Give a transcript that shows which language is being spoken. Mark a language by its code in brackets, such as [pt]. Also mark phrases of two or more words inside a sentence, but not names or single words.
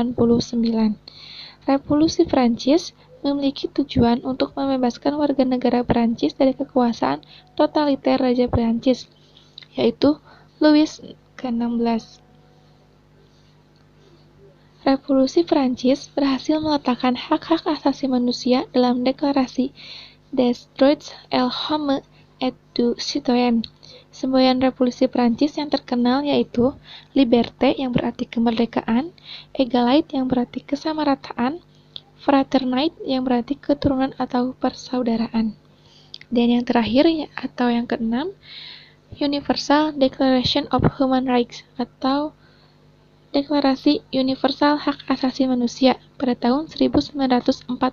[id] Revolusi Prancis memiliki tujuan untuk membebaskan warga negara Prancis dari kekuasaan totaliter Raja Prancis, yaitu Louis ke-16. Revolusi Prancis berhasil meletakkan hak-hak asasi manusia dalam deklarasi Des Droits et l'Homme et du Citoyen. Semboyan revolusi Prancis yang terkenal yaitu liberté yang berarti kemerdekaan, égalité yang berarti kesamarataan, fraternité yang berarti keturunan atau persaudaraan. Dan yang terakhir atau yang keenam, Universal Declaration of Human Rights atau Deklarasi Universal Hak Asasi Manusia pada tahun 1948.